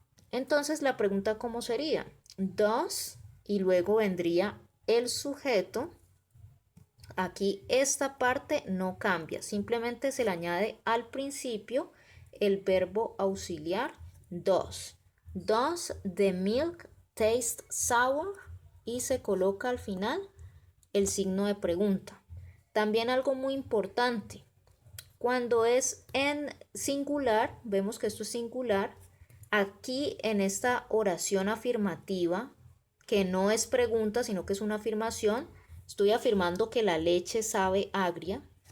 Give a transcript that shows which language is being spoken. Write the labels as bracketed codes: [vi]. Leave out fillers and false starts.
[es] Entonces la pregunta ¿cómo sería? Does y luego vendría el sujeto. Aquí esta parte no cambia, simplemente se le añade al principio el verbo auxiliar does. [en] Does the milk taste sour? [es] Y se coloca al final el signo de pregunta. También algo muy importante, cuando es en singular, vemos que esto es singular, aquí en esta oración afirmativa, que no es pregunta, sino que es una afirmación, estoy afirmando que la leche sabe agria.